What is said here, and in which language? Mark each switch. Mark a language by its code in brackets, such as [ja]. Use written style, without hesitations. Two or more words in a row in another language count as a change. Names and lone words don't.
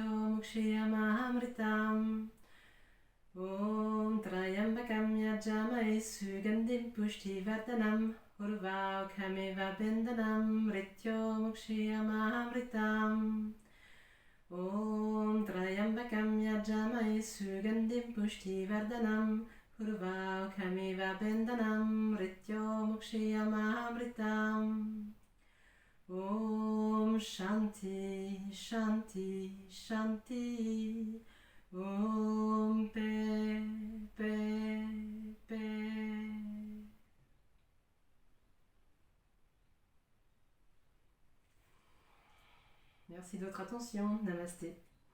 [sa] mukshiyamamritam Om Trayambakam yajamae Sugandhim pushti vardhanam Hurva kamiva bendanam Rityo mukshiyamamritam Om Trayambakam yajamae Sugandhim pushti vardhanam Urva kamiva bendanam rityo mukshiyamamritam. Om Shanti, Shanti, Shanti. [fr] Om Paix, Paix, Paix. Merci de votre attention. Namasté.